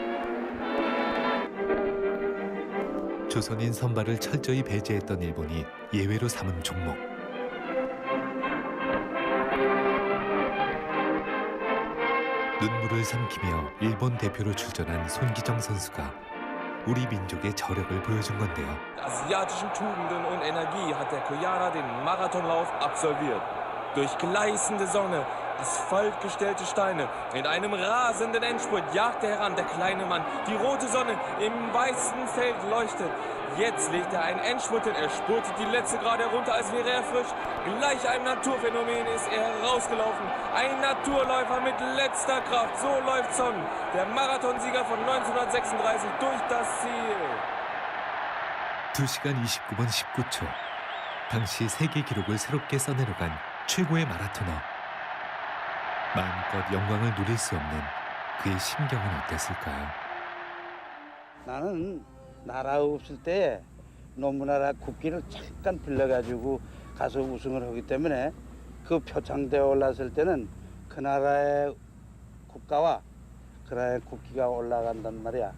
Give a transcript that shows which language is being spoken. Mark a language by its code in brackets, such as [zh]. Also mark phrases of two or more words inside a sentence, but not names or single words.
[ko] 조선인 선발을 철저히 배제했던 일본이 예외로 삼은 종목. 눈물을 삼키며 일본 대표로 출전한 손기정 선수가 우리 민족의 저력을 보여준 건데요. [de] Asiatischen Tugenden und Energie hat der Koreaner den Marathonlauf absolviert. Durch gleißende Sonne, asphaltgestellte Steine, in einem rasenden Endspurt jagt er heran, der kleine Mann. Die rote Sonne im weißen Feld leuchtet. Jetzt legt er einen Endspurt hin, er spurtet die letzte gerade herunter, als wäre er frisch. Gleich einem Naturphänomen ist er herausgelaufen. Ein Naturläufer mit letzter Kraft, so läuft Son, der Marathonsieger von 1936 durch das Ziel. [ko] 2시간 29분 19초. 당시 세계 기록을 새롭게 써내려간 최고의 마라토너. 마음껏 영광을 누릴 수 없는 그의 심경은 어땠을까요? 나는 나라 없을 때 너무나라 국기를 잠깐 빌려가지고 가서 우승을 하기 때문에 그 표창대에 올랐을 때는 그 나라의 국가와 그 나라의 국기가 올라간단 말이야.